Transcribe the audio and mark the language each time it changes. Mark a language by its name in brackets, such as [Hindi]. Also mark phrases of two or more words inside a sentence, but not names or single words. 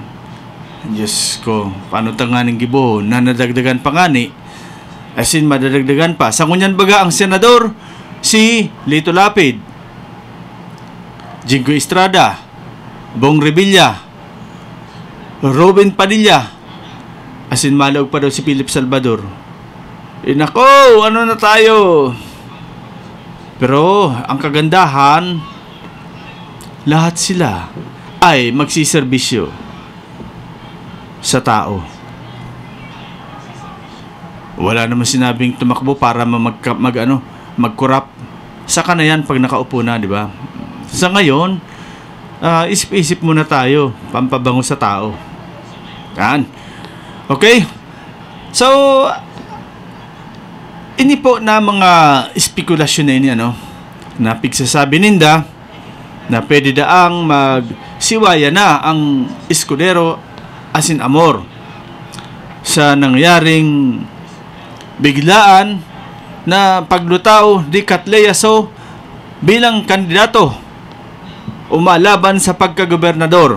[Bikol] Diyos ko, paano tanganing gibo na nadagdagan pa ngani? [English] As in, [Filipino] madadagdagan pa. [Bikol] Sa kunyan baga ang senador, si Lito Lapid, Jingo Estrada, Bong Revilla, Robin Padilla, [English] as in, [Bikol] malaog pa daw si Philip Salvador. [Filipino] Nako, ano na tayo? Pero, ang kagandahan, lahat sila ay magsiservisyo sa tao. Wala naman sinabing tumakbo para mag-corrupt. Saka na yan pag nakaupo na, di ba? Sa ngayon, isip-isip muna tayo, pampabango sa tao. Yan. Okay? So, [Bikol] ini po na mga spekulasyon na ini, na pigsasabi ninda na pwede daang magsiwaya na ang Escudero asin Amor sa nangyaring biglaan na paglutaw di Catleyaso bilang kandidato umalaban sa pagkagobernador.